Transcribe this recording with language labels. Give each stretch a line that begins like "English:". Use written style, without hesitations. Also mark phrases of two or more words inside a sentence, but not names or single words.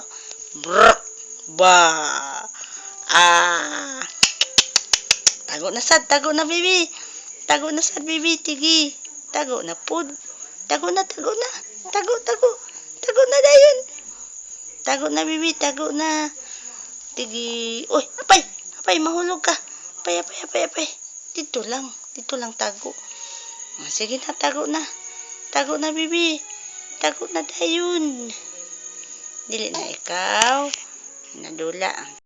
Cebuano: Brr. Ba. Ah. Tago na sad, tago na, Bibi. Tago na sad, Bibi, tigi. Tago na pud. Tago na, tago na. Tago, tago. Tago na dayon. Tago na, Bibi, tago na. Tigi. Uy, apay. Apay, mahulog ka. Apay, apay, apay, apay.
Filipino: Dito lang tago.
Cebuano: Sige na, tago na. Tago na, Bibi. Tago na dayon. Dili na ikaw. Nadula.